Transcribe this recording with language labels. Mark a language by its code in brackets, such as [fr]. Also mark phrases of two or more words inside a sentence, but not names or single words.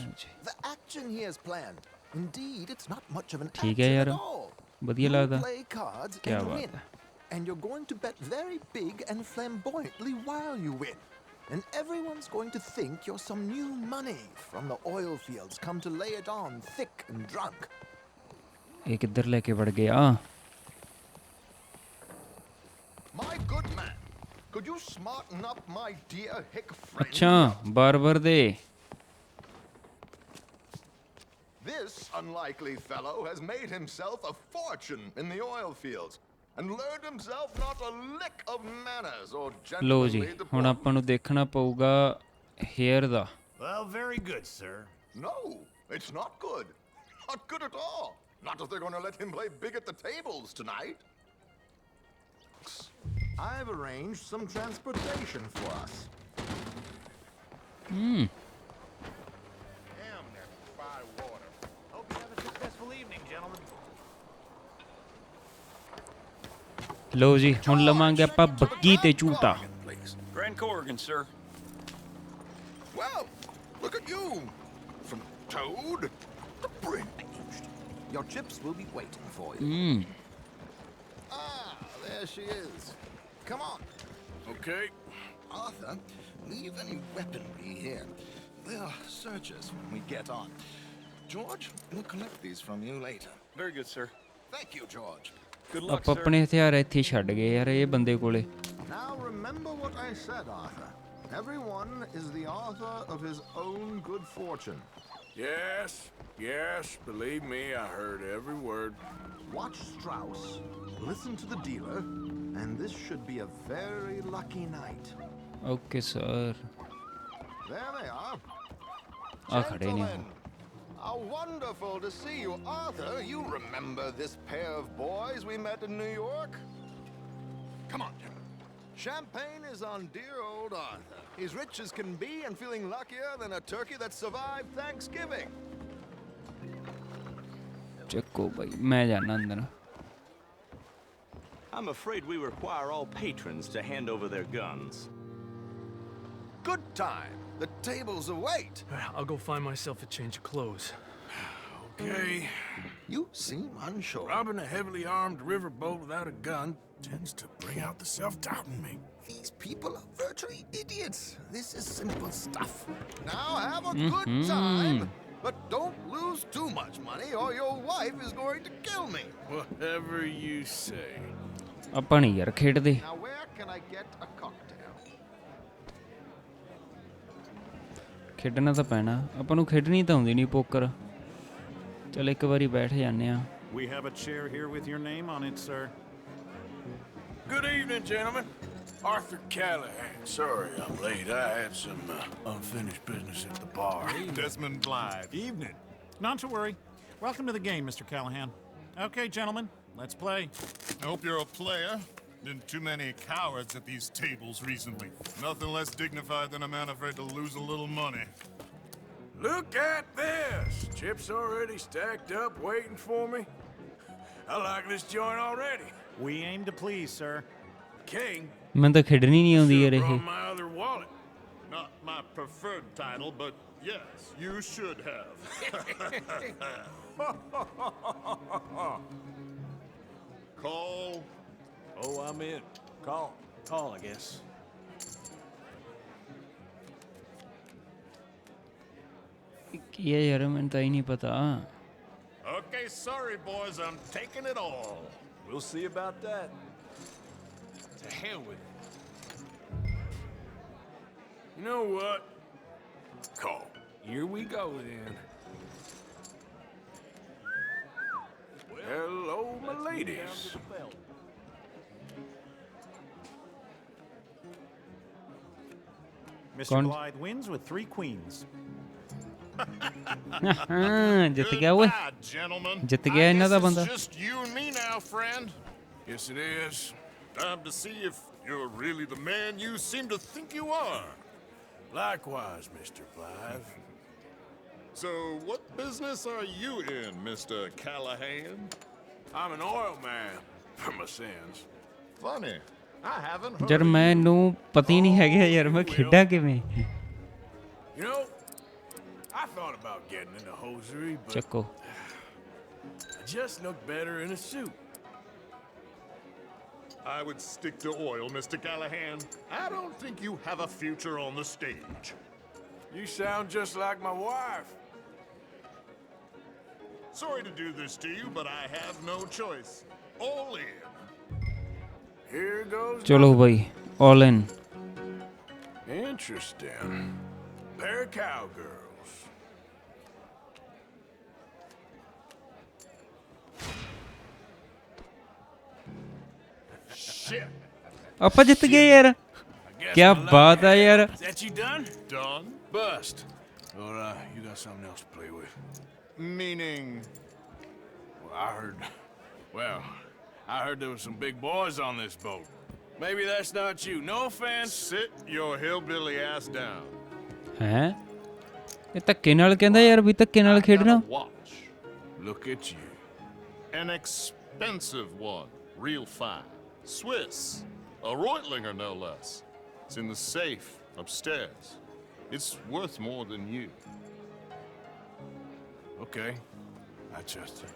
[en] The action he has planned. Indeed, it's not much of an [hi] ठीक है [en] action [hi] यार [en] at all. [pa] ਵਧੀਆ [en] You [pa] ਲੱਗਦਾ [en] play cards [hi] क्या [en] and [hi] बात [en] win. [hi] है [en] And you're going to bet very big and flamboyantly while you win. And everyone's going to think you're some new money from the oil fields come to lay it on thick and drunk. [pa] ਇਹ ਕਿੱਧਰ ਲੈ ਕੇ ਵੜ ਗਿਆ [en] My good man, could you smarten up my dear hick friend? [pa] ਅੱਛਾ ਬਾਰਬਰ ਦੇ [en] This unlikely fellow has made himself a fortune in the oil fields and learned himself not a lick of manners or [pa] ਲੋ ਜੀ [en] gentlemanly [pa] ਹੁਣ [en] deportment. [pa] ਆਪਾਂ ਨੂੰ ਦੇਖਣਾ ਪਊਗਾ ਹੇਅਰ ਦਾ [en] Well, very good, sir. No, it's not good. Not good at all. Not if they're going to let him play big at the tables tonight. I've arranged some transportation for us. Damn, that fine water. Hope you have a successful evening, gentlemen. [pa] ਲੋ ਜੀ ਹੁਣ ਲਵਾਂਗੇ ਆਪਾਂ ਬੱਗੀ ਤੇ ਝੂਟਾ [en] Please. Grand Corrigan, sir. Well, look at you. From Toad to Brindaged. Your chips will be waiting for you. Ah, there she is. Come on. Okay. Arthur, leave any weaponry here. They'll search us when we get on. George, we'll collect these from you later. Very good, sir. Thank you, George. Good luck, [pa] ਆਪਾਂ [en] sir. [pa] ਆਪਣੇ ਹਥਿਆਰ ਇੱਥੇ ਹੀ ਛੱਡ ਗਏ ਯਾਰ ਇਹ ਬੰਦੇ ਕੋਲੇ [en] Now remember what I said, Arthur. Everyone is the author of his own good fortune. Yes, yes, believe me, I heard every word. Watch Strauss, listen to the dealer, and this should be a very lucky night. okay sir There they are. [pa] ਆ ਖੜੇ ਨੇ [en] Gentlemen, how wonderful to see you. Arthur, you remember this pair of boys we met in New York? Come on, gentlemen. Champagne is on dear old Arthur. He's rich as can be and feeling luckier than a turkey that survived Thanksgiving. [pa] ਚੱਕੋ ਬਾਈ ਮੈਂ ਜਾਣਾ ਅੰਦਰ [en] I'm afraid we require all patrons to hand over their guns. Good time. The tables await. I'll go find myself a change of clothes. Okay. You seem unsure. Robbing a heavily armed riverboat without a gun tends to bring out the self-doubt in me. These people are virtually idiots. This is simple stuff. Now have a good time, but don't lose too much money or your wife is going to kill me. Whatever you say. [pa] ਆਪਾਂ ਨਹੀਂ ਯਾਰ ਖੇਡਦੇ [en] Now where can I get a cocktail? [pa] ਖੇਡਣਾ ਤਾਂ ਪੈਣਾ ਆਪਾਂ ਨੂੰ ਖੇਡਣੀ ਤਾਂ ਆਉਂਦੀ ਨਹੀਂ ਪੋਕਰ ਚਲ ਇੱਕ ਵਾਰੀ ਬੈਠ ਜਾਂਦੇ ਆ [en] We have a chair here with your name on it, sir. Good evening, gentlemen. Arthur Callahan. Sorry I'm late. I had some unfinished business at the bar. Desmond Blythe. Evening. Not to worry. Welcome to the game, Mr. Callahan. Okay, gentlemen, let's play. I hope you're a player. Been too many cowards at these tables recently. Nothing less dignified than a man afraid to lose a little money. Look at this. Chips already stacked up waiting for me. I like this joint already. We aim to please, sir. King. [pa] ਮੈਨੂੰ ਤਾਂ ਖੇਡਣੀ ਨਹੀਂ ਆਉਂਦੀ ਯਾਰ [en] Should've [pa] ਇਹ [en] brought my other wallet. Not my preferred title, but yes, you should have. Call. Oh, I'm in. Call. Call, I guess. [pa] ਕੀ ਹੈ ਯਾਰ ਮੈਨੂੰ ਤਾਂ ਹੀ ਨਹੀਂ ਪਤਾ [en] Okay, sorry, boys. I'm taking it all. We'll see about that. To hell with it. You know what? Call. Here we go then. Hello, my ladies. Mr. Con- Blythe wins with 3 queens. [pa] ਜਿੱਤ ਗਿਆ ਓਏ [en] Goodbye, gentlemen. [pa] ਜਿੱਤ ਗਿਆ ਇਹਨਾਂ ਦਾ [en] Guess [pa] ਬੰਦਾ [en] it's just you and me now, friend. Yes, it is. Time to see if you're really the man you seem to think you are. Likewise, Mr. Blythe. So, what business are you in, Mr. Callahan? I'm an oil man, for my sins. Funny. I haven't heard [pa] ਯਾਰ [en] of you. [pa] ਮੈਨੂੰ ਪਤਾ ਹੀ ਨਹੀਂ ਹੈਗਾ ਯਾਰ ਮੈਂ ਖੇਡਾਂ ਕਿਵੇਂ [en] You know, I thought about getting into hosiery, but [pa] ਚੱਕੋ [en] I just look better in a suit. I would stick to oil, Mr. Callahan. I don't think you have a future on the stage. You sound just like my wife. Sorry to do this to you, but I have no choice. All in. Here goes. [pa] ਚਲੋ ਬਾਈ [en] all in Interesting. Pair of cowgirls. Shit. [pa] ਆਪਾਂ ਜਿੱਤ ਗਏ ਯਾਰ [en] Guess [pa] ਕਿਆ [en] my luck [pa] ਬਾਤ ਆ [en] had it. [pa] ਯਾਰ [en] Is that you done? Done? Bust. Or you got something else to play with? Meaning. Well, I heard there was some big boys on this boat. Maybe that's not you. No offense. Sit your hillbilly ass down. [pa] ਹੈ ਇਹ ਧੱਕੇ ਨਾਲ ਕਹਿੰਦਾ ਯਾਰ ਵੀ ਧੱਕੇ ਨਾਲ ਖੇਡਣਾ [en] Got a watch. Look at you. An expensive one. Real fine. Swiss. A Reutlinger, no less. It's in the safe upstairs. It's worth more than you. Okay. I trust you.